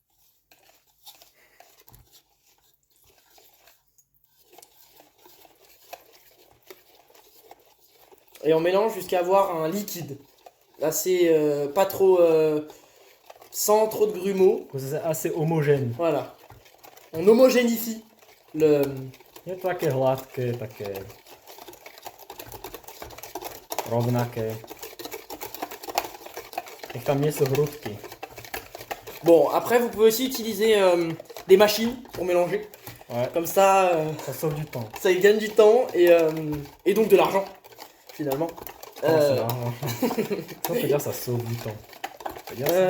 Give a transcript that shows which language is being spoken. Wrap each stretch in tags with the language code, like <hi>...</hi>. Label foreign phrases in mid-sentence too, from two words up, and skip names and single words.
<fr>Et on mélange jusqu'à avoir un liquide. Assez... pas trop... sans trop de grumeaux. C'est assez homogène. Voilà. On homogénifie le...</fr> <sk>Je také hladké, také rovnaké. Nech tam nie sú hrudky.</sk> <fr>Bon, après, vous pouvez aussi utiliser des machines pour mélanger. Ouais, Comme ça, ça sauve du temps. ça gagne du temps et donc de l'argent, finalement. Oh, c'est l'argent. Ça veut dire ça sauve du temps. Ça veut dire ça</fr>